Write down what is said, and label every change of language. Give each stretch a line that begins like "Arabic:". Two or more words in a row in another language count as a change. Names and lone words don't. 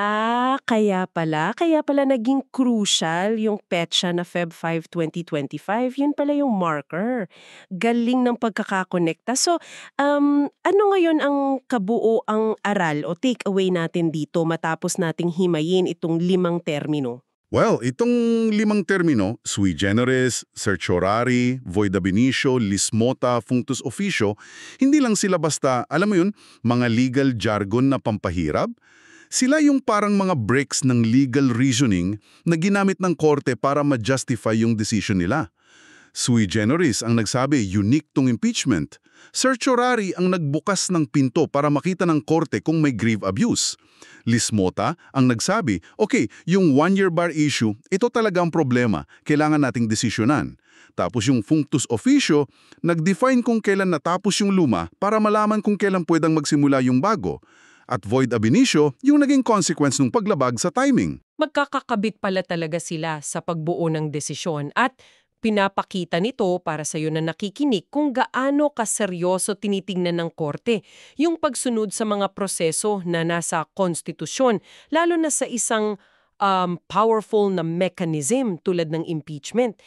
Filipino: Kaya pala naging crucial yung petsa na Feb 5, 2025. Yun pala yung marker. Galing ng pagkakakonekta. So, ano ngayon ang kabuoang aral o takeaway natin dito matapos nating himayin itong 5 termino? Well, itong 5 termino,
Latin: sui generis, certiorari, void ab initio, lis mota, functus officio,
Filipino: hindi lang sila basta, alam mo yun, mga
English: legal jargon
Filipino: na pampahirap. Sila yung parang mga breaks ng legal reasoning na ginamit ng korte para ma-justify yung decision nila.
Latin: Sui generis
Filipino: ang nagsabi, unique tong impeachment. Certiorari ang nagbukas ng pinto para makita ng korte kung may
English: grave abuse.
Latin: Lis mota
Filipino: ang nagsabi, okay, yung
English: one-year bar issue,
Filipino: ito talaga ang problema, kailangan nating desisyonan. Tapos yung
Latin: functus officio,
Filipino: nag-define kung kailan natapos yung luma para malaman kung kailan pwedeng magsimula yung bago.
Latin: At void ab initio,
Filipino: yung naging consequence ng paglabag sa timing. Magkakakabit pala talaga sila sa pagbuo ng desisyon at pinapakita nito para sa iyo na nakikinig kung gaano kaseryoso tinitingnan ng korte yung pagsunod sa mga proseso na nasa konstitusyon, lalo na sa isang powerful na mechanism tulad ng impeachment.